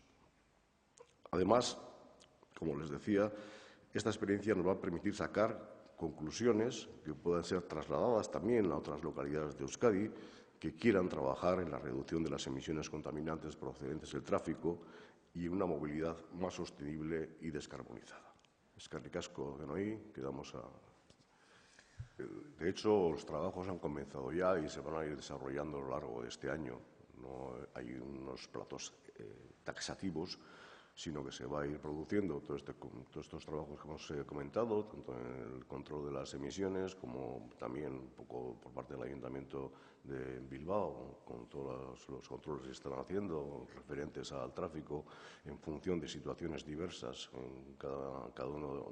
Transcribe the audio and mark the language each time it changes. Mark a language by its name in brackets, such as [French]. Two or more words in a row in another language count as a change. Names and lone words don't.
[Spanish] Además, como les decía, esta experiencia nos va a permitir sacar conclusiones que puedan ser trasladadas también a otras localidades de Euskadi que quieran trabajar en la reducción de las emisiones contaminantes procedentes del tráfico y en una movilidad más sostenible y descarbonizada. [Basque] Eskerrik asko denoi, [Spanish] quedamos a... De hecho, los trabajos han comenzado ya y se van a ir desarrollando a lo largo de este año. No hay unos plazos taxativos, sino que se va a ir produciendo todos estos trabajos que hemos comentado, tanto en el control de las emisiones como también un poco por parte del Ayuntamiento de Bilbao, con todos los controles que están haciendo referentes al tráfico en función de situaciones diversas en cada uno.